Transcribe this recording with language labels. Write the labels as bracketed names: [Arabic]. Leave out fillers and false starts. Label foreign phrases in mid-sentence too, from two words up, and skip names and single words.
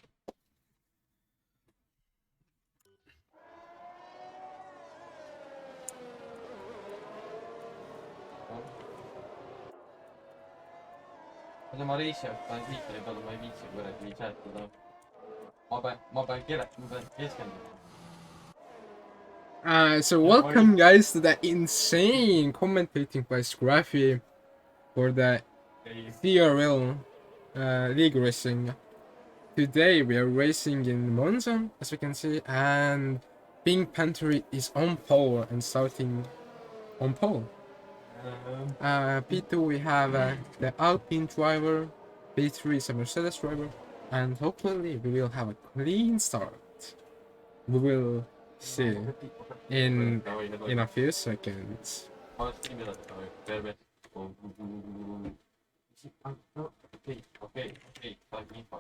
[Estonian] Ma reisijaga panen liikleri peale, ma ei viitsi kuidagi seletada. ma pean keskenduma. [English] So welcome guys to the insane commentating by Scruffy for the CRL league racing. Today we are racing in Monza, as we can see, and Pink Panther is on pole and starting on pole. P2 we have the Alpine driver, P3 is a Mercedes driver, and hopefully we will have a clean start. We will see in a few seconds. [Estonian] Okei. Sain infot.